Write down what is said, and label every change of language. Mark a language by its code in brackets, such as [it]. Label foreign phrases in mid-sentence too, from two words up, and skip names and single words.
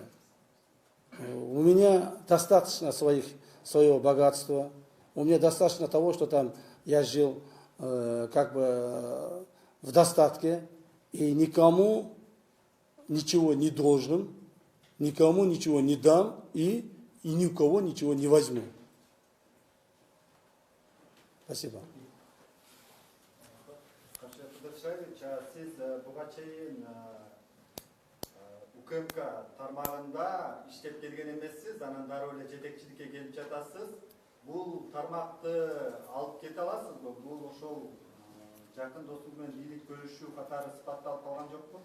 [ru] У меня достаточно своего богатства, у меня достаточно того, что там я жил как бы в достатке, и никому ничего не должен, никому ничего не дам и ни у кого ничего не возьму. Спасибо. [ky] Сиз буга чейин УКМК тармагында иштеп келген эмессиз, анан дароо эле жетекчиликке келип жатасыз. Бул тармакты алып кете аласызбы? Бул ошол жакын достук менен бийлик бөлүшүү катары сыпатталып калган жокпу?